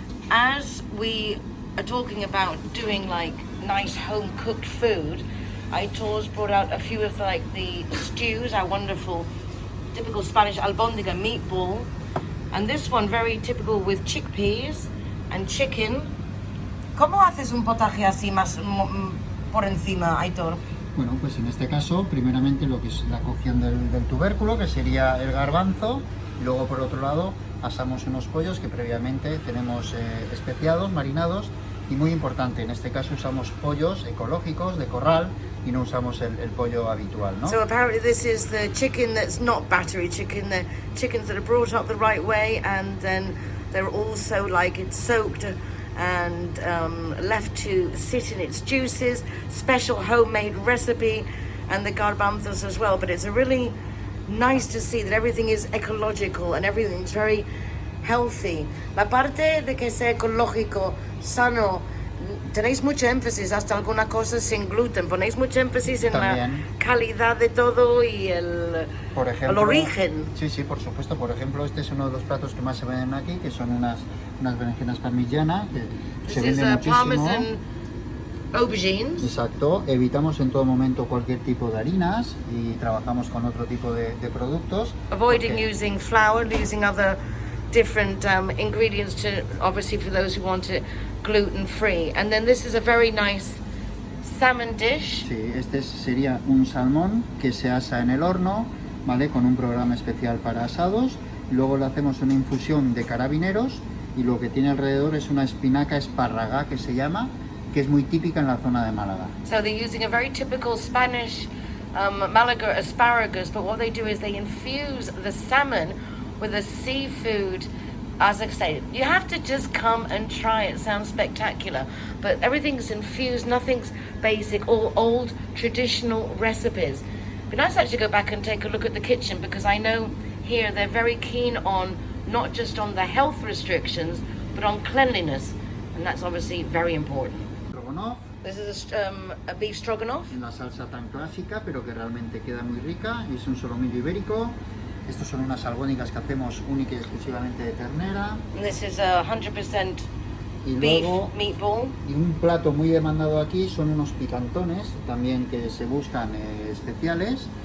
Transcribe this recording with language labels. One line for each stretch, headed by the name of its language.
English: As we are talking about doing like nice home cooked food, Aitor's brought out a few of the stews, our wonderful typical Spanish albóndiga meatball, and this one very typical with chickpeas and chicken.
Spanish: ¿Cómo haces un potaje así más por encima, Aitor? Bueno, pues en este caso, primeramente lo que es la cocción del tubérculo, que sería el garbanzo, y luego por otro lado asamos unos pollos que previamente tenemos especiados, marinados, y muy importante, en este caso usamos pollos ecológicos de corral y no usamos el pollo habitual, ¿no?
English: So apparently this is the chicken that's not battery chicken, the chickens that are brought up the right way, and then they're also like it's soaked and left to sit in its juices, special homemade recipe, and the garbanzos as well. But it's really nice to see that everything is ecological and everything's very healthy.
Spanish: La parte de que sea ecológico, sano, tenéis mucho énfasis, hasta alguna cosa sin gluten, ponéis mucho énfasis en También. la calidad de todo y Por ejemplo, el origen. Sí, sí, por supuesto. Por ejemplo, este es uno de los platos que más se venden aquí, que son unas berenjenas parmigiana, que se
English: This is
Spanish: venden muchísimo.
English: parmesan aubergines.
Spanish: Exacto, evitamos en todo momento cualquier tipo de harinas y trabajamos con otro tipo de productos.
English: Avoiding
Spanish: porque-
English: using flour, using other different ingredients to, obviously for those who want it gluten free. And then this is a very nice salmon dish.
Spanish: Sí, sería un salmón que se asa en el horno, ¿vale? Con un programa especial para asados. Luego le hacemos una infusión de carabineros y lo que tiene alrededor es una espinaca espárraga que se llama, que es muy típica en la zona de Málaga.
English: So they're using a very typical Spanish Malaga asparagus, but what they do is they infuse the salmon with a seafood. As I say, you have to just come and try it. Sounds spectacular, but everything's infused, nothing's basic, all old traditional recipes. It'd be nice to actually go back and take a look at the kitchen, because I know here they're very keen on not just on the health restrictions, but on cleanliness, and that's obviously very important.
Spanish: Stroganoff,
English: This is a beef stroganoff.
Spanish: en la salsa tan clásica, pero que realmente queda muy rica, y es un solomillo ibérico. Estos son unas albóndigas que hacemos única y exclusivamente de ternera.
English: And this is a 100%
Spanish: Y
English: beef
Spanish: luego,
English: meatball.
Spanish: y un plato muy demandado aquí son unos picantones, también que se buscan especiales,